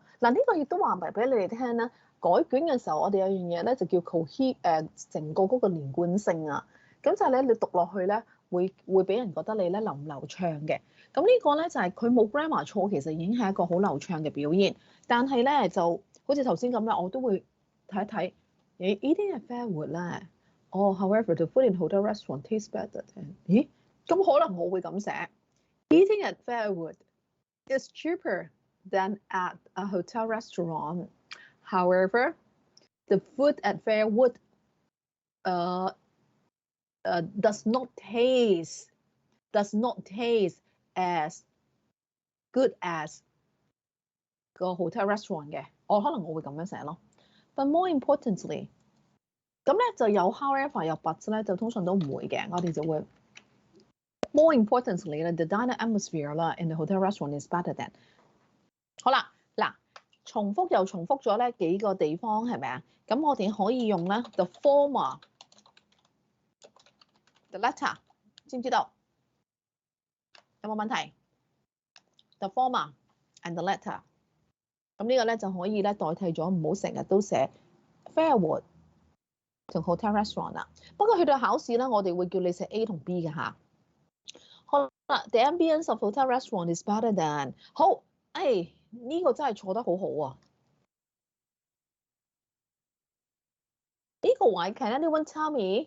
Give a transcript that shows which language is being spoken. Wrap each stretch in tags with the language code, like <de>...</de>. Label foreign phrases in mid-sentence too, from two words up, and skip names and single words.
<yue>嗱，呢個亦都話埋俾你哋聽啦。改卷嘅時候，我哋有樣嘢咧就叫 成個嗰個連貫性啊。咁就係咧，你讀落去咧會俾人覺得你咧流唔流暢嘅。咁呢個咧就係佢冇 grammar 錯，其實已經係一個好流暢嘅表現。但係咧就好似頭先咁啦，我都會睇一睇。</yue> <en>Eating at Fairwood 咧，however the food in hotel restaurant tastes better。</en> <yue>咦？咁可能我會咁寫。</yue> <en>Eating at Fairwood is cheaper than at a hotel restaurant. However, the food at Fairwood does not taste as good as 個 hotel restaurant 嘅。</en> <yue>可能我會咁樣寫咯。</yue> <en>But more importantly，</en> <yue>咁咧就有 however 有 but 咧，就通常都唔會嘅。我哋就會</yue> <en>more importantly 咧 ，the diner atmosphere 啦 in the hotel restaurant is better than。</en> <yue>好啦，嗱，重複又重複咗咧幾個地方係咪啊？咁我哋可以用咧</yue> <en>the former、 the latter，</en> <yue>知唔知道？有冇問題</yue> <en>？The former and the latter。</en> <yue>咁呢個咧就可以咧代替咗，唔好成日都寫 Fairwood 同</yue> <en>hotel restaurant</en> <yue>啦。不過去到考試咧，我哋會叫你寫 A 同 B 嘅嚇。</yue> <en>好啦 ，the ambience of hotel restaurant is better than。</en> <yue>好，呢個真係錯得好好啊！呢個位</yue> <en>Can anyone tell me？</en>